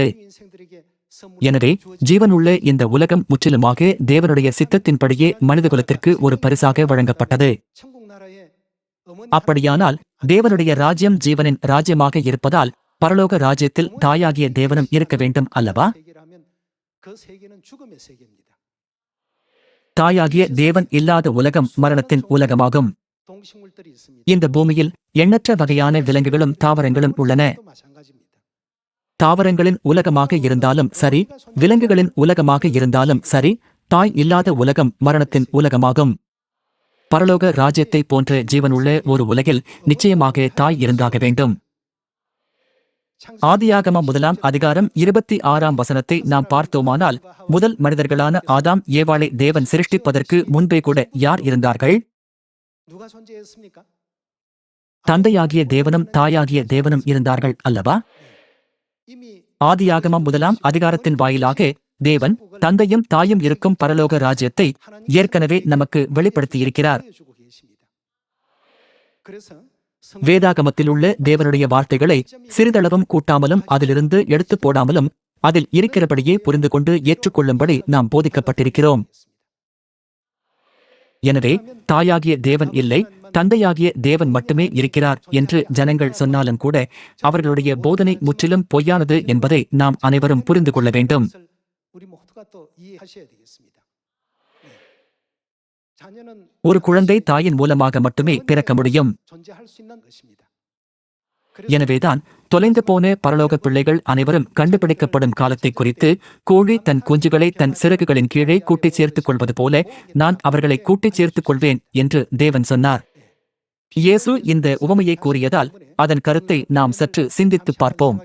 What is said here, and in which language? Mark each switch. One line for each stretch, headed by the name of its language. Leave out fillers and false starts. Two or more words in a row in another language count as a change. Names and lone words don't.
Tamil: எனவே ஜீவனுள்ள இந்த உலகம் முற்றிலுமாக தேவனுடைய சித்தத்தின்படியே மனிதகுலத்திற்கு ஒரு பரிசாக வழங்கப்பட்டது. அப்படியானால் தேவனுடைய ராஜ்யம் ஜீவனின் ராஜ்யமாக இருப்பதால் பரலோக ராஜ்யத்தில் தாயாகிய தேவனும் இருக்க வேண்டும் அல்லவா?
Korean: 그 세계는 죽음의 세계입니다.
Tamil: தாயாகிய தேவன் இல்லாத உலகம் மரணத்தின் உலகமாகும்.
Korean: 동식물들이 있습니다.
Tamil: இந்த பூமியில் எண்ணற்ற வகையான விலங்குகளும் தாவரங்களும் உள்ளன.
Korean: 또 마찬가지입니다.
Tamil: தாவரங்களின் உலகமாக இருந்தாலும் சரி, விலங்குகளின் உலகமாக இருந்தாலும் சரி, தாய் இல்லாத உலகம் மரணத்தின் உலகமாகும். பரலோக ராஜ்யத்தை போன்ற ஜீவனுள்ள ஒரு உலகில் நிச்சயமாக தாய் இருந்தாக வேண்டும். ஆதியாகமம் 1:26 நாம் பார்த்தோமானால், முதல் மனிதர்களான ஆதாம் ஏவாளை தேவன் சிருஷ்டிப்பதற்கு முன்பே கூட யார் இருந்தார்கள்?
Korean: 누가 존재했습니까?
Tamil: தந்தையாகிய தேவனும் தாயாகிய தேவனும் இருந்தார்கள் அல்லவா?
Korean: 이미
Tamil: ஆதியாகமம் 1 வாயிலாக தேவன் தந்தையும் தாயும் இருக்கும் பரலோக ராஜ்யத்தை ஏற்கனவே நமக்கு வெளிப்படுத்தியிருக்கிறார்.
Korean: 보여주고 계십니다. 그래서
Tamil: வேதாகமத்தில் உள்ள தேவனுடைய வார்த்தைகளை சிறிதளவும் கூட்டாமலும் அதிலிருந்து எடுத்து போடாமலும் அதில் இருக்கிறபடியே புரிந்து கொண்டு ஏற்றுக்கொள்ளும்படி நாம் போதிக்கப்பட்டிருக்கிறோம். எனவே தாயாகிய தேவன் இல்லை, தந்தையாகிய தேவன் மட்டுமே இருக்கிறார் என்று ஜனங்கள் சொன்னாலும் கூட அவர்களுடைய போதனை முற்றிலும் பொய்யானது என்பதை நாம் அனைவரும் புரிந்து கொள்ள வேண்டும்.
Korean: 우리 모두가 또 이해하셔야 되겠습니다. 자녀는
Tamil: ஒரு குழந்தை தாயின் மூலமாக மட்டுமே பிறக்க முடியும்.
Korean: 존재할 수 있는 것입니다.
Tamil: எனவேதான் தொலைந்து போன பரலோக பிள்ளைகள் அனைவரும் கண்டுபிடிக்கப்படும் காலத்தை குறித்து, கோழி தன் குஞ்சுகளை தன் சிறகுகளின் கீழே கூட்டிச் சேர்த்துக் கொள்வது போல நான் அவர்களை கூட்டிச் சேர்த்துக் கொள்வேன் என்று தேவன் சொன்னார். இயேசு இந்த உவமையை கூறியதால் அதன் கருத்தை நாம் சற்று சிந்தித்துப் பார்ப்போம்.